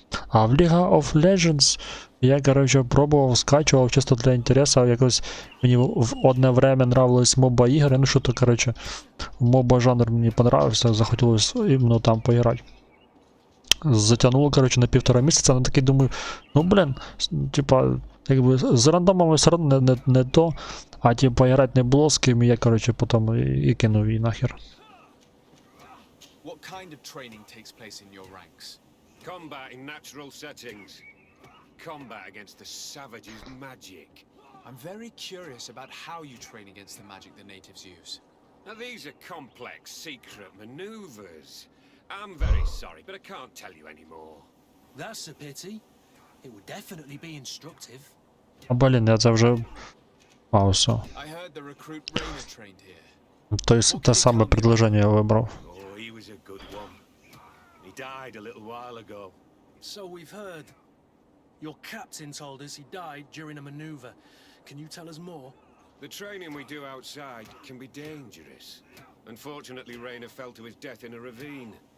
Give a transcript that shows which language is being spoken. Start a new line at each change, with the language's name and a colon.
Ukrainian: А в League of Legends я, коротше, пробував, скачував чисто для інтересу, якось мені в одне время нравились моба ігри, ну що-то, коротше, моба жанр мені понравився, захотілося іменно там поіграти. Затягнуло, коротше, на 1,5 місяця, ну такий думаю, ну блін, типа, якби з рандомами все одно не то, а типа грати не було з ким, і я, коротше, потім і кинув її нахер.
English: What kind of training takes place in your ranks? Combat in natural settings. Combat against the savages' magic. I'm very curious about how you train against the magic the natives use. Now these are complex, secret maneuvers. I'm very sorry, but I can't tell you anymore. That's a pity. It would definitely be instructive.
Ukrainian: А блін, я це вже... А, все.
English: I heard the recruit Rainer trained here.
Ukrainian: То те саме предложення я вибрав.
English: Oh, he was a good one. He died a little while ago. So we've heard. Your captain told us he died during a maneuver. Can you tell us more? The training we do outside can be dangerous. Unfortunately, Rainer fell to his death in a ravine.